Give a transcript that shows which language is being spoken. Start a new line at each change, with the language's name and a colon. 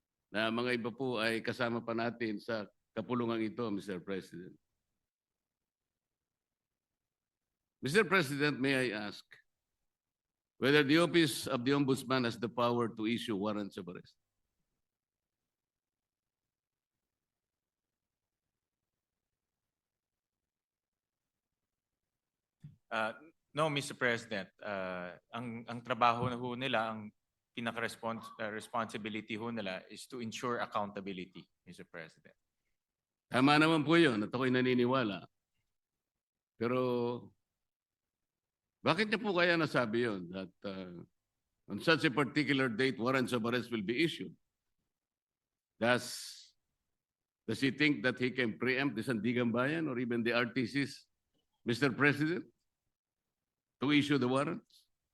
Filipino: Na mga iba po ay kasama pa natin sa kapulungan ito, Mr.
English: President. Mr. President, may I ask whether the Office of the Ombudsman has the power to issue warrants of arrest? No, Mr. President.
Filipino: Ang trabaho na ho nila, ang responsibility ho nila
English: is to ensure accountability, Mr. President.
Filipino: Tama naman po yun at ako'y naniniwala. Pero bakit niya po kaya nasabi yun?
English: That on such a particular date, warrants of arrest will be issued. Does he think that he can preempt the Sandigan Bayan or even the RTCs, Mr. President, to issue the warrants?